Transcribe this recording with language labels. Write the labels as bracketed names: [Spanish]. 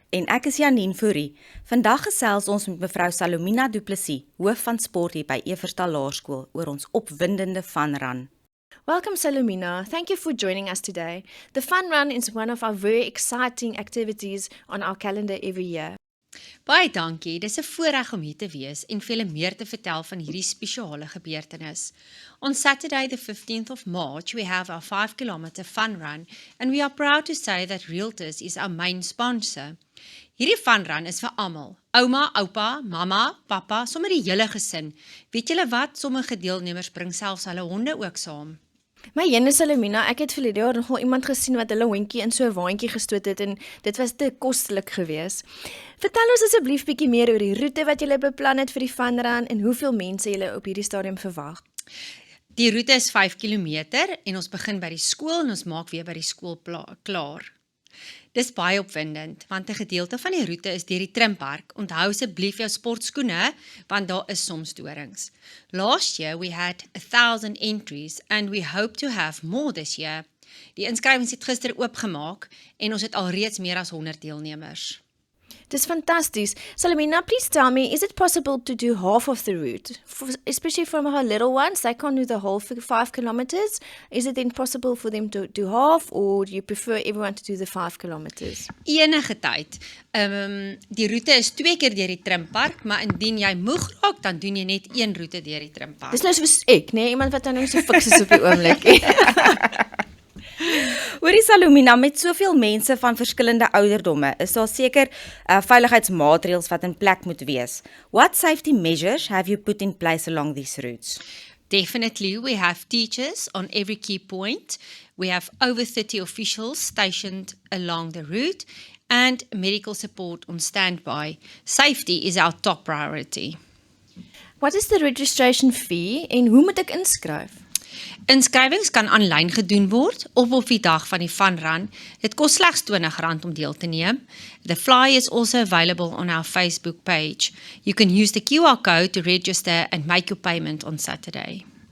[Afrikaans] En ek is Janine Fourie. Vandag gesels ons met mevrou Salomina Du Plessis, hoof van sport hier by Everstal Laerskool, oor ons opwindende fun run. [English] Welcome Salomina, thank you for joining us today. The fun run is one of our very exciting activities on our calendar every year. [Afrikaans] Baie dankie, dis 'n voorreg om hier te wees en vir julle meer te vertel van hierdie spesiale gebeurtenis. [English] On Saturday the 15th of March, we have our 5-kilometer fun run and we are proud to say that Realtors is our main sponsor. [Afrikaans] Hierdie fun run is vir almal, ouma, oupa, mamma, papa, sommer die hele gesin. Weet julle wat, sommige deelnemers bring selfs hulle honde ook saam. My jene Salomina, ek het verlede jaar nogal iemand gesien wat hulle hondjie in so 'n waantjie gestoot het en dit was te kostelik geweest. Vertel ons asseblief bietjie meer oor die roete wat julle beplan het vir die fun run en hoeveel mense julle op hierdie stadium verwag. Die roete is 5 kilometer en ons begin by die skool en ons maak weer by die skool klaar. Dis baie opwindend, want 'n gedeelte van die roete is deur die trimpark. Onthou asseblief jou sportskoene, want daar is soms dorings. [English] Last year we had 1,000 entries and we hope to have more this year. [Afrikaans] Die inskrywings het gister oopgemaak en ons het alreeds meer as 100 deelnemers. Dis fantasties. [English] Salomina, please tell me, is it possible to do half of the route? Especially for our little ones, they can't do the whole 5 kilometers. Is it then possible for them to do half, or do you prefer everyone to do the 5 kilometers? [Afrikaans] Enige tyd. Die roete is 2 keer deur die trimpark, maar indien jy moeg raak, dan doen jy net 1 roete deur die trimpark. Dis nou soos ek, nee, iemand wat nou so fiks is op die oomblik. Hoorie Salomina, met soveel mense van verskillende ouderdomme, is daar seker veiligheidsmaatreëls wat in plek moet wees. [English] What safety measures have you put in place along these routes? Definitely, we have teachers on every key point. We have over 30 officials stationed along the route and medical support on standby. Safety is our top priority. What is the registration fee [Afrikaans] en hoe moet ek inskryf? Inskrywings kan aanlyn gedoen word of op die dag van die fun run. Dit kos slegs R20 om deel te neem. [English] The flyer is also available on our Facebook page. You can use the QR code to register and make your payment on Saturday.